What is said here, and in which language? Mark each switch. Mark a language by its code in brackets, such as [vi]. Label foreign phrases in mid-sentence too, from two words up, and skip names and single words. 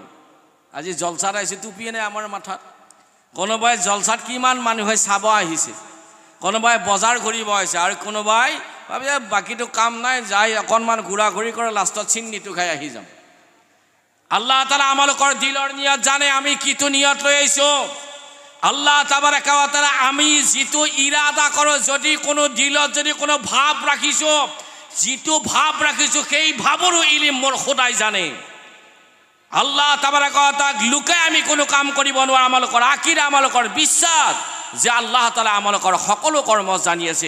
[as] আজি জলচাত আহিছে, টুপিয়ে নাই আমাৰ মাথাত, কোনোবাই জলচাত কিমান মানুহে চাব আহিছে, কোনোবাই বজাৰ ঘূৰিব আহিছে, আৰু কোনোবাই ভাবিছে বাকীটো কাম নাই, যাই অকণমান ঘূৰা ঘূৰি কৰে, লাষ্টত চিন্নিটো খাই আহি যাম। [ar] الله تعالى [as] আমালোকৰ দিলৰ নিয়ত জানে, আমি কিটো নিয়ত লৈ আহিছোঁ। [ar] الله تبارك وتعالى [as] আমি যিটো ইৰাদা কৰোঁ, যদি কোনো দিলত যদি কোনো ভাৱ ৰাখিছোঁ, যিটো ভাৱ ৰাখিছোঁ সেই ভাৱৰো ইলিম মোৰ খোদাই জানে। [ar] الله تبارك وتعالى [as] লুকাই আমি কোনো কাম কৰিব নোৱাৰোঁ। আমালোকৰ আকিদা, আমালোকৰ বিশ্বাস যে [ar] الله تعالى [as] আমালোকৰ সকলো কৰ্ম জানি আছে।